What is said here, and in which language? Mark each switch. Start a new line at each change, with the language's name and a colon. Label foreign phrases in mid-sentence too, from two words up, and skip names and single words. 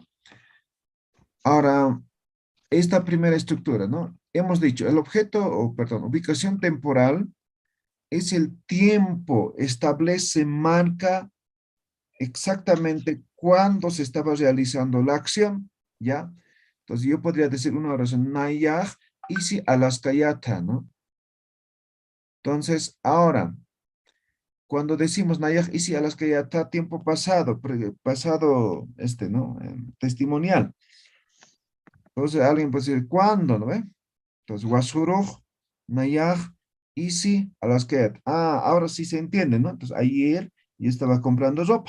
Spanish: Ahora, esta primera estructura, ¿no? Hemos dicho, el objeto, ubicación temporal es el tiempo, establece, marca exactamente cuándo se estaba realizando la acción, ¿ya? Entonces yo podría decir una oración,
Aymara: Nayaj isi alaskayata,
Spanish: ¿no? Entonces, ahora, cuando decimos
Aymara: Nayaj isi alaskayata,
Spanish: tiempo pasado, pasado, ¿no? Testimonial. Entonces alguien puede decir, ¿cuándo, no ve? Entonces,
Aymara: Wasuruj, Nayaj, isi alaskayata.
Spanish: Ahora sí se entiende, ¿no? Entonces, ayer yo estaba comprando ropa.